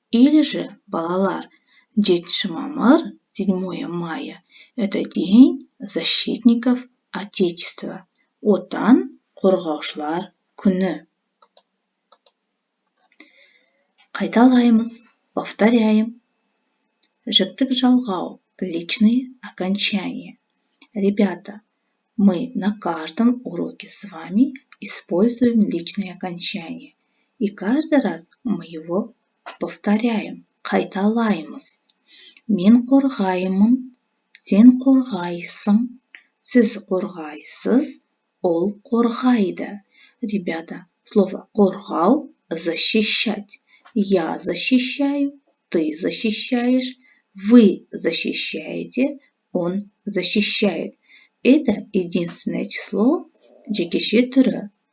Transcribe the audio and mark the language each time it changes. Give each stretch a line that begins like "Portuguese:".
Russian: Или же, балалар, 7 мамыр, 7 мая – это день защитников Отечества,
Kazakh: отан қорғаушылар күні. Қайталаймыз,
Russian: повторяем.
Kazakh: Жіктік жалғау,
Russian: личные окончания. Ребята, мы на каждом уроке с вами используем личные окончания. И каждый раз мы его повторяем.
Kazakh: Қайталаймыз. Мен қорғаймын, сен қорғайсың, сіз қорғайсыз, ол қорғайды.
Russian: Ребята, слово қорғау – защищать. Я защищаю, ты защищаешь, вы защищаете, он защищает. Это единственное число
Kazakh: жекеше түрі.